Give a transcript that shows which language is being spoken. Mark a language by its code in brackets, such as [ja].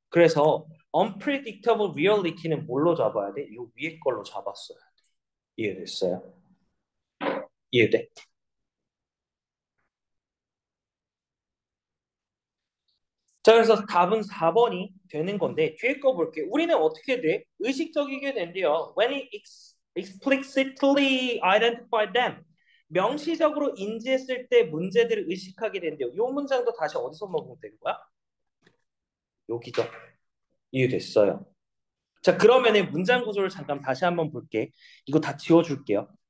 [ko] 그래서 unpredictable reality는 뭘로 잡아야 돼? 이 위에 걸로 잡았어요. 이해됐어요? 이해돼? 자, 그래서 답은 4번이 되는 건데 뒤에 거 볼게요. 우리는 어떻게 돼? 의식적이게 된대요. [en] When it explicitly identified them. [ko] 명시적으로 인지했을 때 문제들을 의식하게 된대요. 이 문장도 다시 어디서 먹으면 되는 거야? 여기죠. 이해됐어요. 자, 그러면은 문장 구조를 잠깐 다시 한번 볼게. 이거 다 지워줄게요.